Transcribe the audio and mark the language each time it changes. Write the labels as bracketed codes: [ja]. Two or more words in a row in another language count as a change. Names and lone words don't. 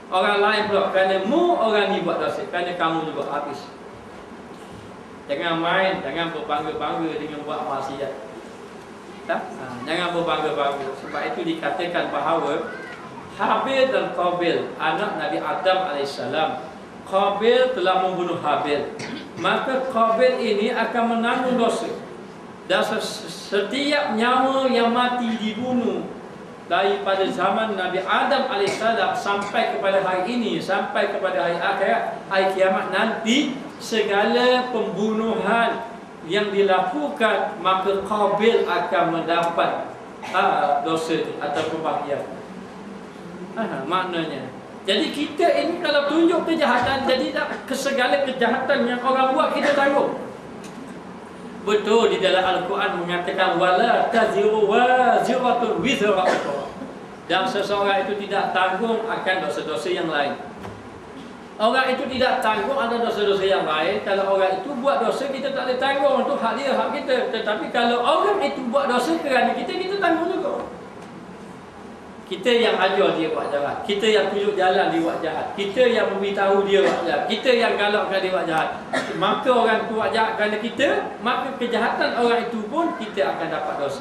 [ms] Orang lain pula kerana orang ni buat dosa, kerana kamu juga habis. Jangan main, jangan berbangga-bangga dengan buat maksiat. Jangan berbangga-bangga. Sebab itu dikatakan bahawa Habil dan Qabil, anak Nabi Adam AS, Qabil telah membunuh Habil, maka Qabil ini akan menanggung dosa. Dan setiap nyawa yang mati dibunuh daripada zaman Nabi Adam AS sampai kepada hari ini, sampai kepada hari akhirat, hari kiamat nanti, segala pembunuhan yang dilakukan, maka Qabil akan mendapat dosa atau bahagian. Maknanya, jadi kita ini kalau tunjuk kejahatan, jadi segala kejahatan yang orang buat kita tanggung. Betul, di dalam Al-Quran mengatakan [ar] ولا تزر وازرة وزر أخرى, [ms] dan seseorang itu tidak tanggung akan dosa-dosa yang lain. Orang itu tidak tanggung ada dosa-dosa yang lain. Kalau orang itu buat dosa, kita tak boleh tanggung, untuk hak dia, hak kita. Tetapi kalau orang itu buat dosa kerana kita tanggung juga. Kita yang ajar dia buat jahat, kita yang tunjuk jalan dia buat jahat, kita yang memberitahu dia buat jahat, kita yang galakkan dia buat jahat, maka orang itu buat jahat kerana kita, maka kejahatan orang itu pun kita akan dapat dosa.